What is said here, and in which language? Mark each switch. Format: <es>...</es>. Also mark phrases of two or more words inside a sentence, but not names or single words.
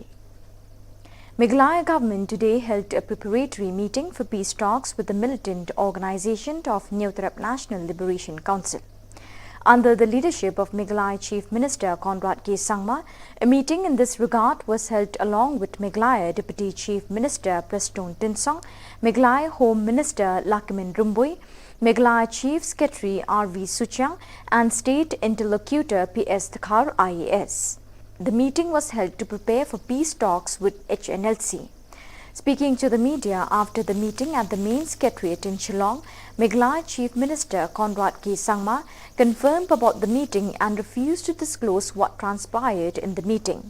<en>Meghalaya government today held a preparatory meeting for peace talks with the militant organization of Neotrep National Liberation Council. Under the leadership of Meghalaya Chief Minister Conrad K. Sangma, a meeting in this regard was held along with Meghalaya Deputy Chief Minister Preston Tinsong, Meghalaya Home Minister Lakimin Rumbui, Meghalaya Chief Secretary R.V. Suchang and State Interlocutor P.S. Thakar IAS. The meeting was held to prepare for peace talks with HNLC. Speaking to the media after the meeting at the main secretariat in Shillong, Meghalaya Chief Minister Conrad K. Sangma confirmed about the meeting and refused to disclose what transpired in the meeting.</en>